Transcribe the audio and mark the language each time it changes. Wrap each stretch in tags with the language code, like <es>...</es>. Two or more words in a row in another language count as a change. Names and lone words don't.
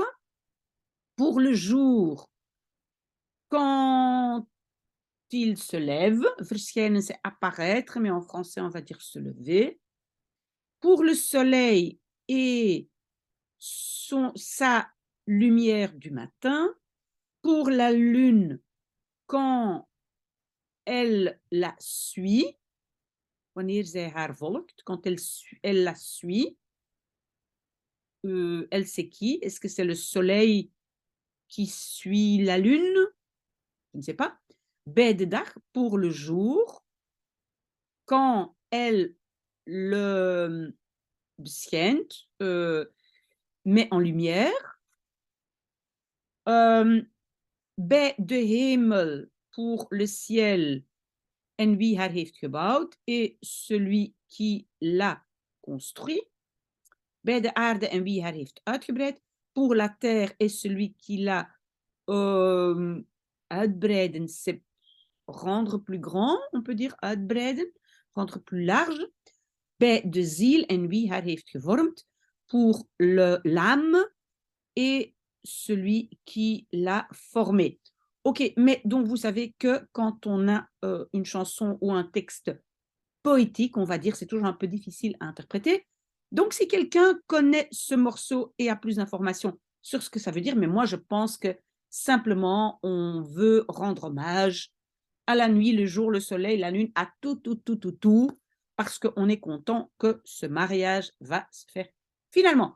<fr>Pour le jour, quand il se lève, verschijnen, c'est apparaître, mais en français on va dire se lever. Pour le soleil et sa lumière du matin. Pour la lune, quand elle la suit,</fr> <nl>wanneer zij haar volgt,</nl> <fr>quand elle la suit, elle c'est qui? Est-ce que c'est le soleil qui suit la lune? Je ne sais pas.</fr> <nl>Bij de dag,</nl> <fr>pour le jour, quand elle le schijnt, met en lumière.</fr> <nl>Bij de hemel,</nl> <fr>pour le ciel,</fr> <nl>en wie haar heeft gebouwd,</nl> <fr>et celui qui l'a construit.</fr> <nl>Bij de aarde, en wie haar heeft uitgebreid,</nl> <fr>pour la terre, et celui qui l'a uitbreiden, c'est rendre plus grand, on peut dire uitbreiden, rendre plus large.</fr> <nl>Bij de ziel, en wie haar heeft gevormd,</nl> <fr>pour l'âme et celui qui l'a formé. Ok, mais donc vous savez que quand on a une chanson ou un texte poétique, on va dire, c'est toujours un peu difficile à interpréter. Donc si quelqu'un connaît ce morceau et a plus d'informations sur ce que ça veut dire, mais moi je pense que simplement on veut rendre hommage à la nuit, le jour, le soleil, la lune, à tout, parce qu'on est content que ce mariage va se faire finalement.</fr>